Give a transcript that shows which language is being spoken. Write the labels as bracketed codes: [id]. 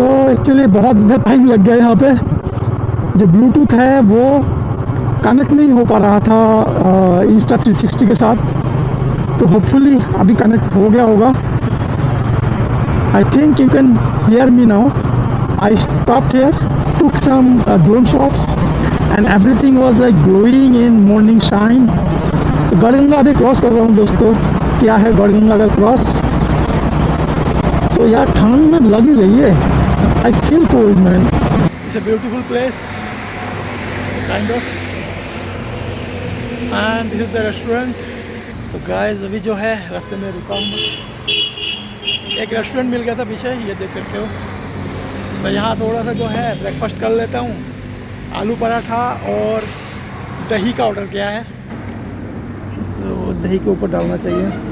[hi] Actually बहुत time लग गया यहाँ पे। जो ब्लूटूथ है वो कनेक्ट नहीं हो पा रहा था इंस्टा 360 के साथ, तो होपफुली अभी कनेक्ट हो गया होगा। [en] I think you can hear me now. I stopped here, took some drone shots, and everything was like glowing in morning shine. [hi] Garhganga अभी क्रॉस कर रहा हूँ दोस्तों। क्या है गढ़गंगा का क्रॉस। सो यार ठंड में लग ही रही है। [en] I feel cold man. It's a beautiful place, kind of. And this is the restaurant. [hi] तो guys अभी जो है रास्ते में रुका हूँ। एक रेस्टोरेंट मिल गया था पीछे, ये देख सकते हो। मैं यहाँ थोड़ा सा जो है ब्रेकफास्ट कर लेता हूँ। आलू पराठा और दही का ऑर्डर किया है, तो दही के ऊपर डालना चाहिए।